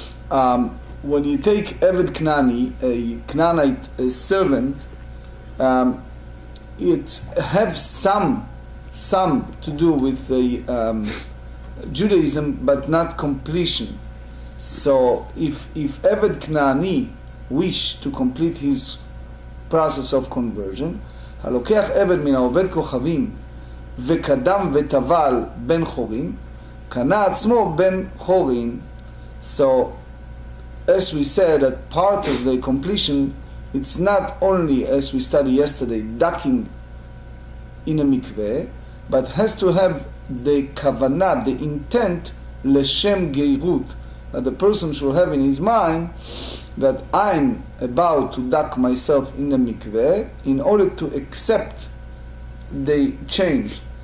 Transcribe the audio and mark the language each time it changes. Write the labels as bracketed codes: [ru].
[en] When you take Eved Knani, a Canaanite servant, it has some to do with the Judaism, but not completion. So if Eved Knani wish to complete his process of conversion, [he] הלוקח עבד מן העובד כוכבים וקדם וטבל בן חורין, קנה עצמו בן חורין. [en] So, as we said, that part of the completion, it's not only, as we studied yesterday, ducking in a mikveh, but has to have the kavanah, the intent, leshem geirut, that the person should have in his mind that I'm about to duck myself in the mikveh in order to accept the change.